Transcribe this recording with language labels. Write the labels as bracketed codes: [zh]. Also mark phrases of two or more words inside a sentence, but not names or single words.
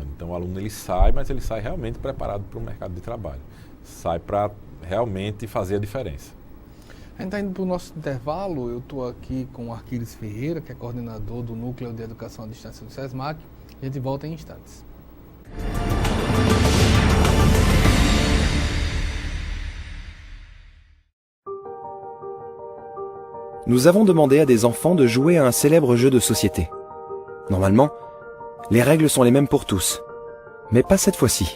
[pt] Então o aluno ele sai, mas ele sai realmente preparado para o mercado de trabalho, sai para realmente fazer a diferença. A gente está indo para o nosso intervalo. Eu estou aqui com o Arquiles Ferreira, que é coordenador do Núcleo de Educação à Distância do SESMAC. A gente volta em instantes. [fr] Nous avons demandé à des enfants de jouer à un célèbre jeu de société. Normalement, les règles sont les mêmes pour tous. Mais pas cette fois-ci.